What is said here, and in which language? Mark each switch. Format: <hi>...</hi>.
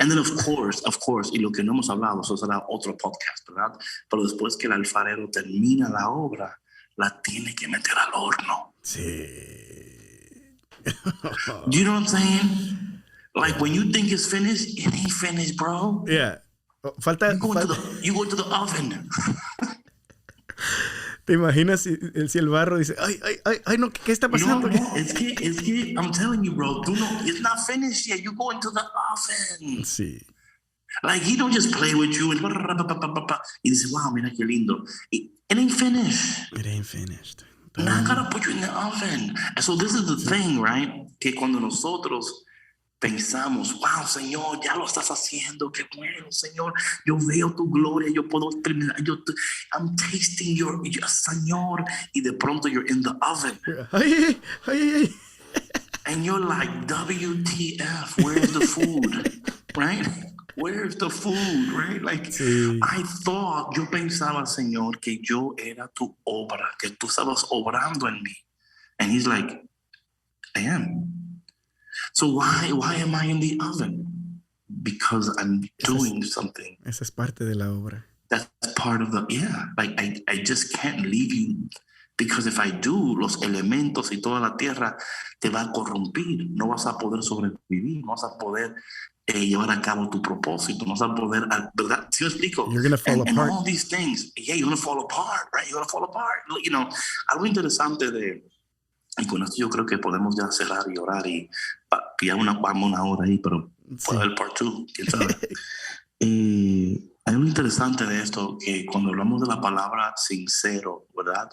<en>and then of course,</en> <es>y lo que no hemos hablado, eso será otro podcast, ¿verdad? Pero después que el alfarero termina la obra, la tiene que meter al horno. Sí.</es> <en>Do you know what I'm saying? Like Yeah. when you think it's finished, it ain't finished, bro.</en> <es>Yeah. Falta,</es> <en>You go to the oven.</en> <es>¿Te imaginas si el barro dice, ay, no, ¿qué está pasando?</es> <en>No, it's que, I'm telling you, bro, it's not finished yet. You go into the oven.</en> <es>Sí.</es> <en>Like, he don't just play with you and</en> <es>y dice, wow, mira qué lindo.</es> <en>It ain't finished. It ain't finished. Now I gotta put you in the oven. And so this is the thing, right?</en> <es>Que cuando nosotros pensamos, wow, Señor, ya lo estás haciendo, qué bueno, Señor, yo veo tu gloria, yo puedo experimentar,</es> <en>I'm tasting your</en> <es>Señor, y de pronto</es> <en>you're in the oven.</en> <es>Ay.</es> <en>And you're like, WTF, where's the food? Right? Where's the food, right? Like,</en> <es>sí. yo pensaba, Señor, que yo era tu obra, que tú estabas obrando en mí.</es> <en>And he's like, I am. So why am I in the oven? Because I'm doing something.</en> <es>Esa es parte de la obra.</es> <en>That's part of like I just can't leave you. Because if I do,</en> <es>los elementos y toda la tierra te va a corrompir. No vas a poder sobrevivir, no vas a poder llevar a cabo tu propósito, no vas a poder, ¿verdad? ¿Sí me explico?</es> <en>You're going to fall apart. And all these things, you're going to fall apart, right? You're going to fall apart.</en> <es>You know, algo interesante y con esto yo creo que podemos ya cerrar y orar y ya vamos una hora ahí, pero puede haber part 2, quién sabe. Hay algo interesante de esto, que cuando hablamos de la palabra sincero, ¿verdad?</es>